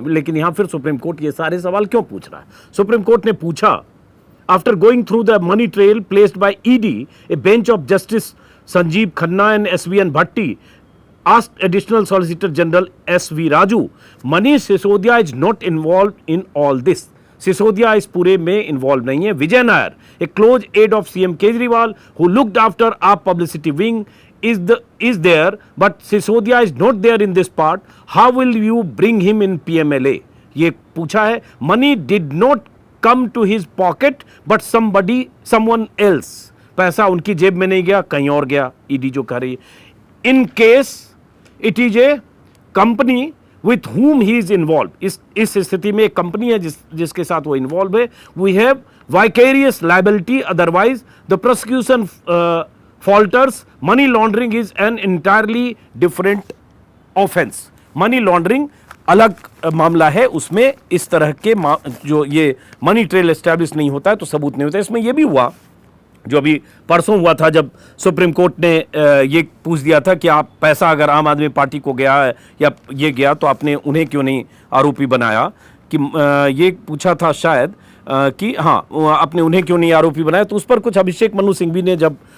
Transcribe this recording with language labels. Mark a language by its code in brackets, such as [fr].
[hi] लेकिन यहां फिर सुप्रीम कोर्ट ये सारे सवाल क्यों पूछ रहा है? सुप्रीम कोर्ट ने पूछा, [en] After going through the money trail placed by ED, a bench of justice Sanjiv Khanna and SVN Bhatti asked additional solicitor general SV Raju, Manish Sisodia is not involved in all this. [hi] Sisodia इस पूरे में involve नहीं है। [en] Vijay Nair, a close aide of CM Kejriwal who looked after our publicity wing is there, but Sisodia is not there in this part. How will you bring him in PMLA? [hi] ये पूछा है। [en] Money did not come to his pocket, but someone else. [hi] पैसा उनकी जेब में नहीं गया, कहीं और गया, ईडी जो कह रही है। [en] In case it is a company with whom he is involved, [hi] इस स्थिति में एक कंपनी है जिसके साथ वो इन्वॉल्व है। [en] We have vicarious liability, otherwise the prosecution falters. Money laundering is an entirely different offense. [hi] Money laundering अलग मामला है, उसमें इस तरह के जो ये मनी ट्रेल एस्टैब्लिश नहीं होता है तो सबूत नहीं होता है। इसमें ये भी हुआ जो अभी परसों हुआ था, जब सुप्रीम कोर्ट ने ये पूछ दिया था कि आप पैसा अगर आम आदमी पार्टी को गया है या ये गया तो आपने उन्हें क्यों नहीं आरोपी बनाया, कि ये पूछा था शायद कि हाँ आपने उन्हें क्यों नहीं आरोपी बनाया। तो उस पर कुछ अभिषेक मनु सिंघवी ने जब